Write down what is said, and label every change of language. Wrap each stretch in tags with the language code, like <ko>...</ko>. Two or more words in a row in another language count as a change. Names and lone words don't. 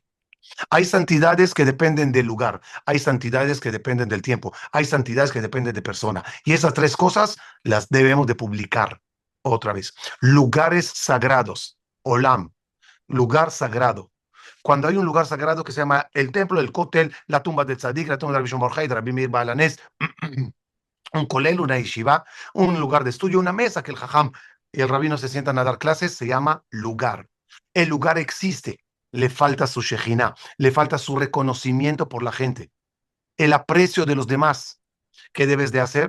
<es>Hay santidades que dependen del lugar, hay santidades que dependen del tiempo, hay santidades que dependen de persona. Y esas tres cosas las debemos de publicar otra vez. Lugares sagrados, Olam, lugar sagrado. Cuando hay un lugar sagrado que se llama el templo, el Kotel, la tumba de Tzadik, la tumba de Rabbi Shimon Bar Yochai, de Rabbi Meir Baal HaNes, un kolel, una yeshiva, un lugar de estudio, una mesa que el jajam y el rabino se sientan a dar clases, se llama lugar. El lugar existe, le falta su shejina, le falta su reconocimiento por la gente, el aprecio de los demás. ¿Qué debes de hacer?</es>